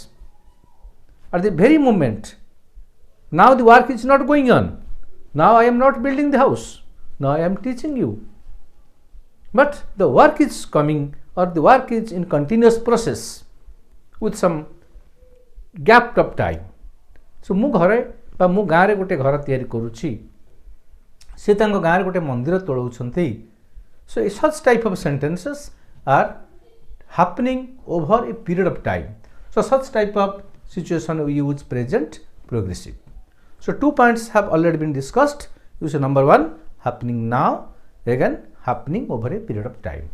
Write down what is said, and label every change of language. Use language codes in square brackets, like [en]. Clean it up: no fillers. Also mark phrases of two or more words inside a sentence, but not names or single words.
[en] At the very moment, now the work is not going on. Now I am not building the house. Now I am teaching you. But the work is coming, or the work is in continuous process with some gap of time. [or] So ମୁଁ ଘରେ ବା ମୁଁ ଗାଁରେ ଗୋଟେ ଘର ତିଆରି କରୁଛି, ସେ ତାଙ୍କ ଗାଁରେ ଗୋଟେ ମନ୍ଦିର ତୋଳାଉଛନ୍ତି. [en] So such type of sentences are happening over a period of time. So such type of situation we use present progressive. So 2 points have already been discussed. Use number 1, happening now, again happening over a period of time.